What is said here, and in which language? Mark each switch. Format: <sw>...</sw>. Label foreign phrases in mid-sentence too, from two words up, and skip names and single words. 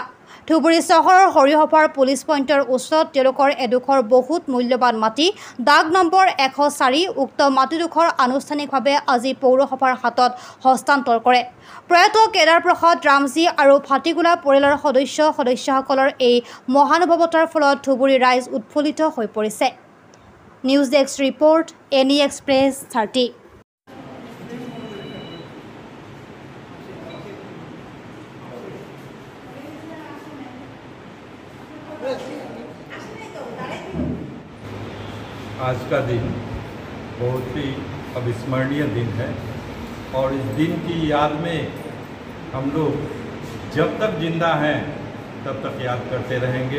<as>ধুবুৰী চহৰৰ হৰিহৰৰ পুলিচ পইণ্টৰ ওচৰত তেওঁলোকৰ এডোখৰ বহুত মূল্যৱান মাটি দাগ নম্বৰ 104 উক্ত মাটিডোখৰ আনুষ্ঠানিকভাৱে আজি পৌৰসভাৰ হাতত হস্তান্তৰ কৰে। প্ৰয়াত কেদাৰ প্ৰসাদ ৰামজী আৰু ভাটিগোলা পৰিয়ালৰ সদস্যসকলৰ এই মহানুভৱতাৰ ফলত ধুবুৰী ৰাইজ উৎফুল্লিত হৈ পৰিছে।</as> <en>news desk report, এনি এক্সপ্ৰেছ 30।</en> <hi>आज का दिन बहुत ही अविस्मरणीय दिन है और इस दिन की याद में हम लोग जब तक जिंदा हैं तब तक याद करते रहेंगे।</hi>